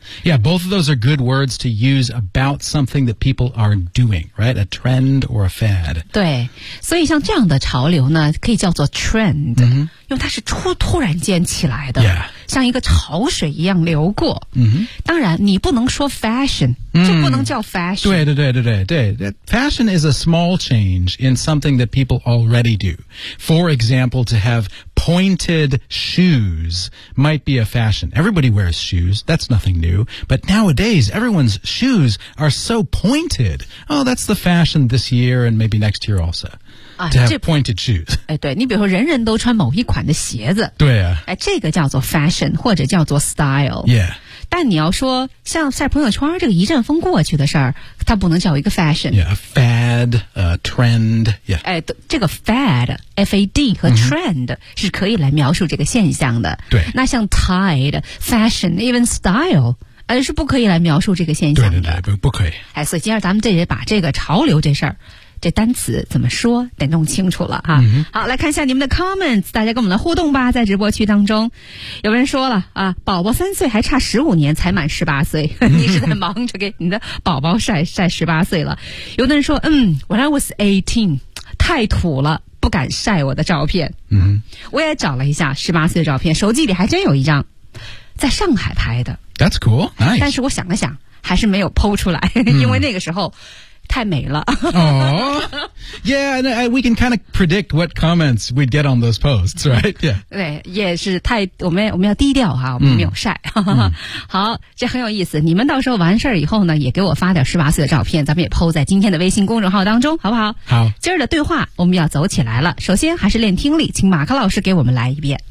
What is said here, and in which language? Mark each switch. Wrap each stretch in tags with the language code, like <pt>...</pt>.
<en>Yeah, both of those are good words to use about something that people are doing, right? A trend or a fad.</en> <zh>对，所以像这样的潮流呢，可以叫做 trend， mm-hmm. 因为它是突然间起来的。 Yeah. 像一个潮水一样流过、 mm-hmm. 当然你不能说 fashion、mm-hmm. 就不能叫 fashion 对对对对对对</zh> <en>Fashion is a small change in something that people already do For example, to have pointed shoes might be a fashion Everybody wears shoes, that's nothing new But nowadays, everyone's shoes are so pointed Oh, that's the fashion this year and maybe next year also To have pointed shoes</en> <zh>哎，对，你比如说人人都穿某一款的鞋子对啊哎，这个叫做 fashion 或者叫做 style Yeah 但你要说像在朋友圈这个一阵风过去的事儿它不能叫一个 fashion</zh> <en>Yeah, a fad, a trend Yeah</en> <zh>哎，这个 fad, F-A-D 和 trend、mm-hmm. 是可以来描述这个现象的对那像 tide, fashion, even style哎，是不可以来描述这个现象的对对对 不可以哎，所以今天咱们这也把这个潮流这事儿这单词怎么说得弄清楚了哈、嗯、好来看一下你们的 comments 大家跟我们的互动吧在直播区当中有人说了啊，宝宝三岁还差15年才满18岁你是在忙着给你的宝宝晒18岁了有的人说嗯</zh> <en>When I was 18</en> <zh>太土了不敢晒我的照片嗯，我也找了一下18岁的照片手机里还真有一张在上海拍的</zh> <en>That's cool nice</en> <zh>但是我想了想还是没有 PO 出来、嗯、因为那个时候太美了。</zh> <en>哦、oh, ，Yeah, we can kind of predict what comments we'd get on those posts, right? Yeah.</en> <zh>对，也是太我们要低调哈，我们没有晒。好，这很有意思。你们到时候完事儿以后呢，也给我发点18岁的照片，咱们也 PO 在今天的微信公众号当中，好不好？好。今儿的对话我们要走起来了。首先还是练听力，请马克老师给我们来一遍。</zh>